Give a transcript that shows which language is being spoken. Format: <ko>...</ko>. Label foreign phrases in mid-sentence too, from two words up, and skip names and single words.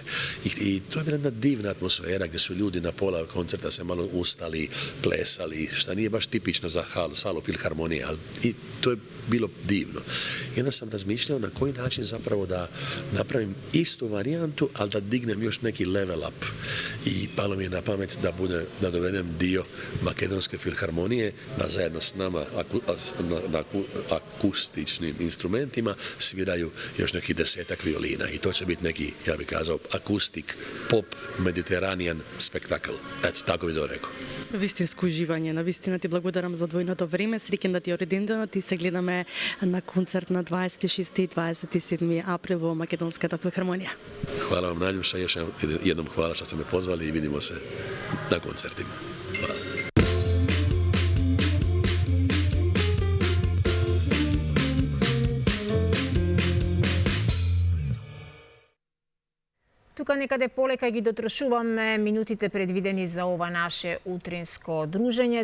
<hr>I to je bila jedna divna atmosfera gdje su ljudi na pola koncerta se malo ustali, plesali, što nije baš tipično za salu Filharmonije, ali i to je bilo divno. I onda sam razmišljao na koji način zapravo da napravim istu varijantu, ali da dignem još neki</hr> <en>level up.</en> <hr>I palo mi je na pamet da dovedem dio Makedonske Filharmonije, da zajedno s nama na akustičnim instrumentima sviraju još neki 10-ak violina. I to će biti neki, ja bih kazao, akustik, pop, mediteranijan spektakl. Eto, tako bi to rekao.</hr> <mk>Вистинско уживање. Навистина ти благодарам за двојното време. Среќен да ти е роденденот и се гледаме на концерт на 26 и 27 април во Македонската филхармонија.</mk> <hr>Hvala vam najljepša, još jednom hvala što ste me pozvali i vidimo se na koncertima. Hvala.</hr> <mk>Тука некаде полека ги дотрошуваме минутите предвидени за ова наше утринско дружење.</mk>